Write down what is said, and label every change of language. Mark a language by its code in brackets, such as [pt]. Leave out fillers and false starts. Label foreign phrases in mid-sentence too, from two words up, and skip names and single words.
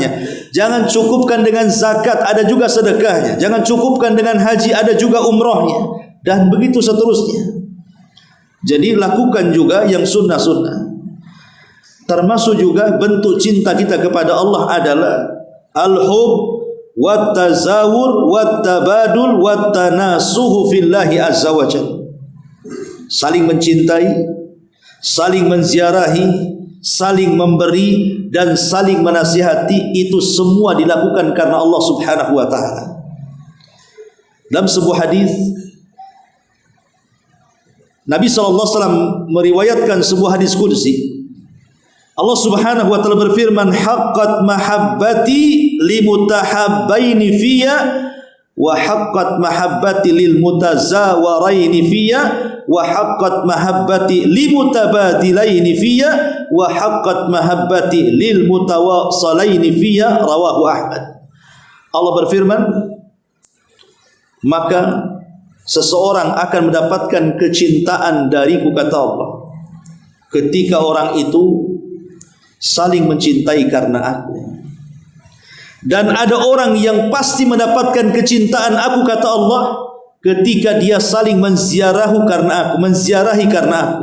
[id] Jangan cukupkan dengan zakat, ada juga sedekahnya. Jangan cukupkan dengan haji, ada juga umrohnya. Dan begitu seterusnya. Jadi lakukan juga yang sunnah-sunnah. Termasuk juga bentuk cinta kita kepada Allah adalah [ar] الحب والتزاور والتباذل والتناصح في الله عز وجل. [id] Saling mencintai, saling menziarahi, saling memberi dan saling menasihati, itu semua dilakukan karena Allah [ar] سبحانه وتعالى. [id] Dalam sebuah hadis Nabi [ar] صلى الله عليه وسلم [id] meriwayatkan sebuah hadis qudsi. Allah [ar] سبحانه وتعالى [id] berfirman, [ar] حقت محبتي للمتحابين في وحقت محبتي للمتزاورين في وحقت محبتي للمتباذلين في وحقت محبتي للمتواصلين في، رواه أحمد. [id] Allah berfirman, maka seseorang akan mendapatkan kecintaan dariku, kata Allah, ketika orang itu saling mencintai karena aku. Dan ada orang yang pasti mendapatkan kecintaan aku, kata Allah, ketika dia saling menziarahi karena aku.